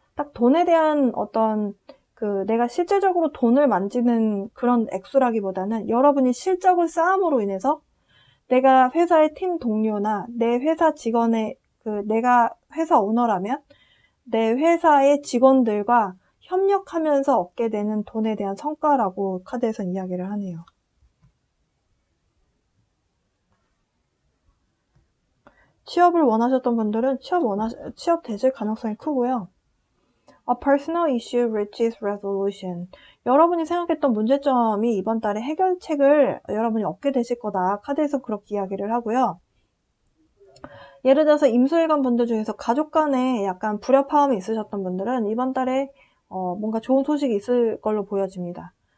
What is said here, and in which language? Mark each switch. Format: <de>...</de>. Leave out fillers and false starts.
<ko>딱 돈에 대한 어떤 내가 실질적으로 돈을 만지는 그런 액수라기보다는 여러분이 실적을 쌓음으로 인해서 내가 회사의 팀 동료나 내 회사 직원의 내가 회사 오너라면 내 회사의 직원들과 협력하면서 얻게 되는 돈에 대한 성과라고 카드에서 이야기를 하네요. 취업을 원하셨던 분들은 취업 되실 가능성이 크고요.</ko> <en>A personal issue reaches resolution.</en> <ko>여러분이 생각했던 문제점이 이번 달에 해결책을 여러분이 얻게 되실 거다. 카드에서 그렇게 이야기를 하고요. 예를 들어서 임수일관 분들 중에서 가족 간에 약간 불협화음이 있으셨던 분들은 이번 달에 뭔가 좋은 소식이 있을 걸로 보여집니다.</ko>